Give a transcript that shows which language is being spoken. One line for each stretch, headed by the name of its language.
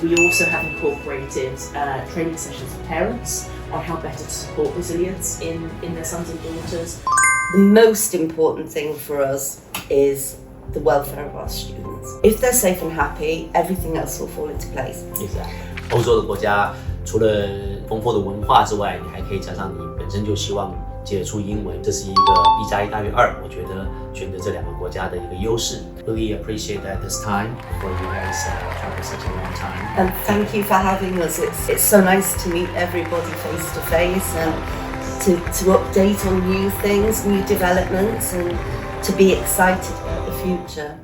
English: We also have incorporated training sessions for parents on how better to support resilience in their sons and daughters. The most important thing for us is the welfare of our students. If they're safe and happy, everything else will fall into place. Exactly.
Chinese: 欧洲的国家除了丰富的文化之外，你还可以加上你本身就希望接触英文，这是一个1+1大于2。我觉得选择这2个国家的一个优势。
English: Really appreciate that this time for you guys travel such a long time. And thank you for having us. It's so nice to meet everybody face to face and to update on new things, new developments, and to be excited about the future.